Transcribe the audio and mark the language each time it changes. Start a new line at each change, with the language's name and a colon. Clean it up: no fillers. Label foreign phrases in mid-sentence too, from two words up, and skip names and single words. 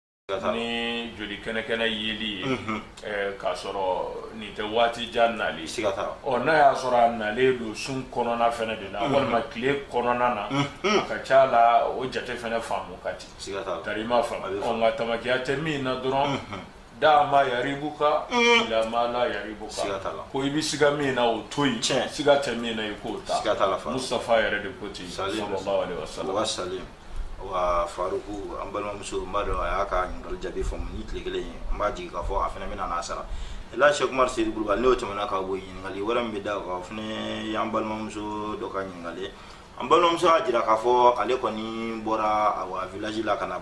Bambara: ni joli kɛnɛkɛnɛ yeli ye k'a sɔrɔ nin tɛ waati jan nali n'a y'a sɔrɔ a nalen don sun kɔnɔna fɛnɛ de la walima tile kɔnɔna na a ka ca la o jate fɛnɛ faamu ka di tari ma faamu nka tamakiya tɛ min na dɔrɔn
Arabic: دع ما يريبك إلى ما لا يريبك
Bambara: ko I bɛ siga min na o to yen siga tɛ min na I k'o ta Mustafa yɛrɛ de ko ten
Arabic: صلى الله عليه وسلم
Bambara: wa Faruku an balimamuso n b'a dɔn a y'a ka ɲininkali jaabi fɔ ni tile kelen ye n b'a jigin k'a fɔ a fana bɛna n'a sara la Cheikh Umar Seydi Kulubali n'o tɛmɛna ka bɔ ɲininkali wɛrɛ min bɛ da o fana y'an balimamuso dɔ ka ɲininkali an balimamuso y'a jira k'a fɔ ale kɔni bɔra a village la ka na